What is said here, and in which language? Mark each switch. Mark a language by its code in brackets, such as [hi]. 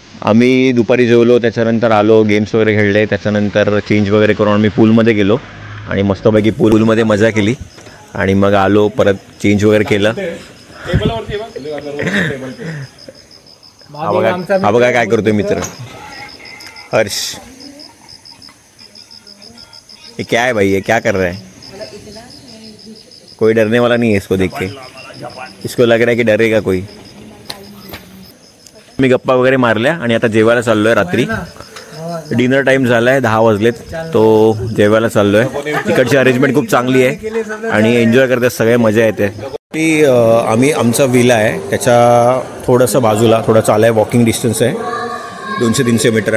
[mr] आम्ही दुपारी जेवलो, त्याच्यानंतर आलो, गेम्स वगैरे खेळले, त्याच्यानंतर चेंज वगैरे करून आम्ही पूलमध्ये गेलो आणि मस्तपैकी पूलमध्ये मजा केली आणि मग आलो, परत चेंज वगैरे केलं. हा बघा काय करतोय मित्र हर्ष. [hi] ये क्या है भाई, ये क्या कर रहा है? कोई डरने वाला नहीं है इसको देख के. इसको लग रहा है कि डरेगा कोई. [mr] मी गप्पा वगैरे मारल्या आणि आता जेवायला चाललो आहे. रात्री डिनर टाईम झाला आहे, 10 वाजलेत. तो जेवायला चाललो आहे. तिकडची अरेंजमेंट खूप चांगली आहे आणि एन्जॉय करतात सगळे, मजा येते. आम्ही आमचा विला आहे त्याच्या थोडंसं बाजूला, थोडं चालाय, वॉकिंग डिस्टन्स आहे 200-300 मीटर.